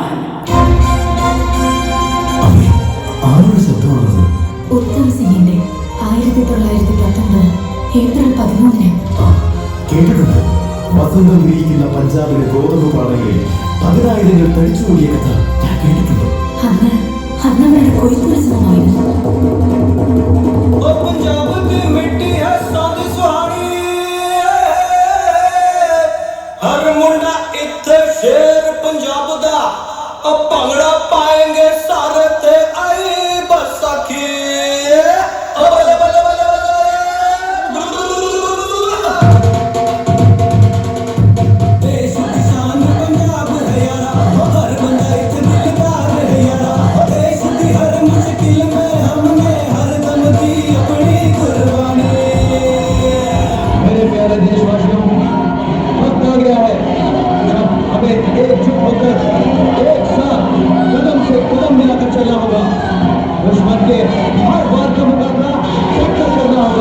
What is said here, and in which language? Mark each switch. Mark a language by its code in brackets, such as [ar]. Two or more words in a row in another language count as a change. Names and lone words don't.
[ml] അമ്മേ, ആരുടെ ശബ്ദമാണത്? ഉത്തം സിംഗിന്റെ 1919 ഏപ്രിൽ 13 കേട്ടിട്ടുണ്ട്. വസന്തം വിരിയിക്കുന്ന പഞ്ചാബിലെ ഗോതമ്പ് പാടങ്ങളിൽ 10,000 തടിച്ചുകൂടിയ കഥ ഞാൻ കേട്ടിട്ടുണ്ട്. അന്ന് അവരുടെ കൊയ്ത്തുത്സവമായിരുന്നു. [pa] ਭੰਗੜਾ ਪਾਏਂਗੇ ਸਾਰੇ ਤੇ ਆਈ ਬਸਾਖੀ ਬੱਲੇ ਬੱਲੇ ਬੱਲੇ ਦੇਸ਼ ਦੀ ਸ਼ਾਨ ਪੰਜਾਬ ਹੈ ਯਾਰਾ ਹਰ ਬੰਦਾ ਇੱਥੇ ਦਿਲਦਾਰ ਹੈ ਯਾਰਾ ਦੇਸ਼ ਦੀ ਹਰ ਮੁਸ਼ਕਿਲ [hi] में हमने हर दम दी अपनी कुर्बानी। मेरे प्यारे देशवासियों, वक्त आ गया है जब हमें एकजुट होकर एक साथ कदम से कदम मिलाकर चलना होगा। दुश्मन के हर बात का मुकाबला डटकर करना होगा।